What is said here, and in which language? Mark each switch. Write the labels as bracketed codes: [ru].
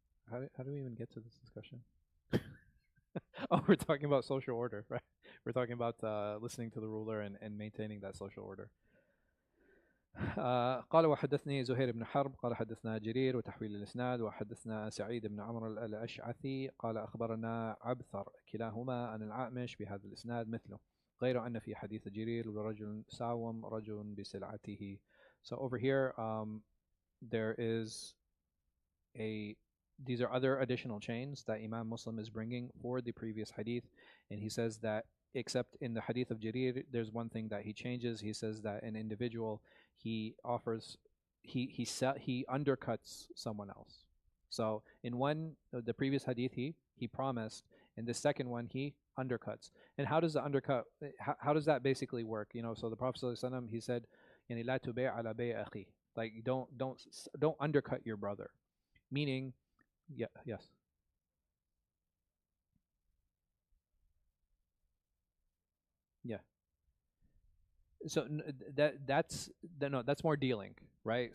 [en] How do we even get to this discussion? Oh, we're talking about social order, right? We're talking about listening to the ruler and maintaining that social order. [ar] قال وحدثني زهير بن حرب قال حدثنا جرير وتحويل الإسناد وحدثنا سعيد بن عمرو الأشعثي قال أخبرنا عبثر كلاهما عن الأعمش بهذا الإسناد مثله غير أن في حديث جرير ورجل ساوم رجل بسلعته. [en] So over here, there is a these are other additional chains that Imam Muslim is bringing for the previous hadith, and he says that except in the hadith of Jarir, there's one thing that he changes. He says that an individual, he offers he undercuts someone else. So in one the previous hadith he promised, in the second one he undercuts. And how does the undercut how does that basically work? So the Prophet ﷺ, he said, [ar] يعني لا تبيع على بيع أخي. [en] Like don't undercut your brother. Meaning, yeah, yes, yeah. So no, that's more dealing, right?